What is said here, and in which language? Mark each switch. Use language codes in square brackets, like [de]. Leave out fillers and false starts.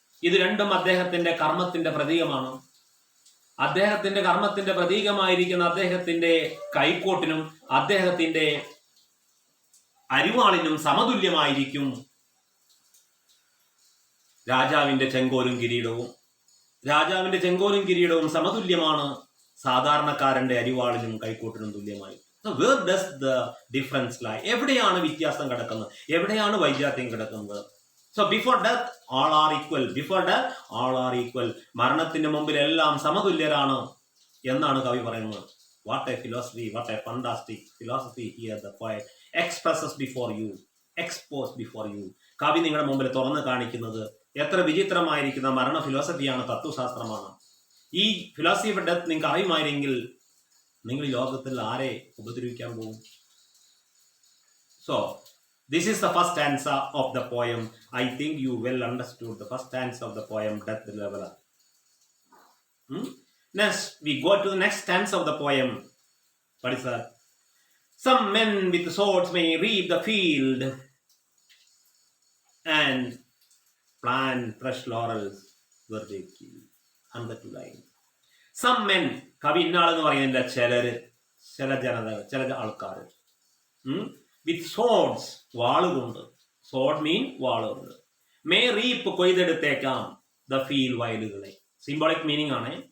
[ml] ഇത് രണ്ടും അദ്ദേഹത്തിന്റെ കർമ്മത്തിന്റെ പ്രതീകമാണ്. അദ്ദേഹത്തിന്റെ കർമ്മത്തിന്റെ പ്രതീകമായിരിക്കുന്ന അദ്ദേഹത്തിന്റെ കൈക്കോട്ടിനും അദ്ദേഹത്തിന്റെ അരിവാളിനും സമതുല്യമായിരിക്കും രാജാവിന്റെ ചെങ്കോലും കിരീടവും. രാജാവിന്റെ ചെങ്കോലും കിരീടവും സമതുല്യമാണ് സാധാരണക്കാരന്റെ അരിവാളിനും കൈക്കോട്ടിനും തുല്യമായി. [en] Where does the difference lie? [ml] എവിടെയാണ് വ്യത്യാസം കിടക്കുന്നത്? എവിടെയാണ് വൈജാത്യം കിടക്കുന്നത്? [en] So before death all are equal. Before death all are equal. [ml] മരണത്തിന് മുമ്പിൽ എല്ലാം സമതുല്യരാണ് എന്നാണ് കവി പറയുന്നത്. [en] What a philosophy, what a fantastic philosophy here the poet expresses before you, exposed before you. [ml] കവി നിങ്ങളുടെ മുമ്പിൽ തുറന്നു കാണിക്കുന്നത് എത്ര വിചിത്രമായിരിക്കുന്ന മരണ ഫിലോസഫിയാണ്, തത്വശാസ്ത്രമാണ്. ഈ [en] philosophy of death [ml] നിങ്ങൾക്ക് അറിയുമായിരുന്നെങ്കിൽ നിങ്ങൾ ഈ ലോകത്തിൽ ആരെ ഉപദ്രവിക്കാൻ പോകും? [en] So this is the first stanza of the poem. I think you well understood the first stanza of the poem, Death Leveler. Next, we go to the next stanza of the poem. What is that? Some men with swords may reap the field and plant fresh laurels where they kill. 102 lines. Some men, [ml] കവി ഇന്നാളെന്ന് പറയുന്നില്ല, ചില ജനതകൾ, ചില ആൾക്കാർ, [en] with swords, [ml] വാളുകൊണ്ട്, [en] sword mean [ml] വാളുകൊണ്ട്, [en] may reap, [ml] കൊയ്തെടുത്തേക്കാം, [en] the field, [ml] വയലുകളെ, [en] symbolic meaning [ml] ആണ്.